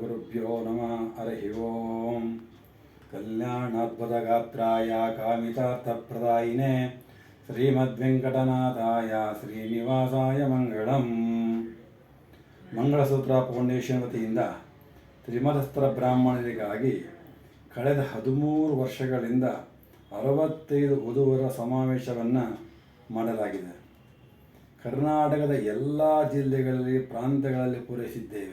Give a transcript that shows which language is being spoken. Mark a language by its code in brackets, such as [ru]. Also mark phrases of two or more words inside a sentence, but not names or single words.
[sa] श्रीगुरुभ्यो नमः। हरि ओम। कल्याणाद्भुतगात्राय कामितार्थप्रदायिने श्रीमद्वेंकटनाथाय श्रीनिवासाय मंगलम। [kn] ಮಂಗಳಸೂತ್ರ ಫೌಂಡೇಶನ್ ವತಿಯಿಂದ ತ್ರಿಮತಸ್ಥರ ಬ್ರಾಹ್ಮಣರಿಗಾಗಿ ಕಳೆದ 13 ವರ್ಷಗಳಿಂದ 65 ವಧುವರ ಸಮಾವೇಶವನ್ನು ಮಾಡಲಾಗಿದೆ. ಕರ್ನಾಟಕದ ಎಲ್ಲ ಜಿಲ್ಲೆಗಳಲ್ಲಿ ಪ್ರಾಂತ್ಯಗಳಲ್ಲಿ ಪೂರೈಸಿದ್ದೇವೆ.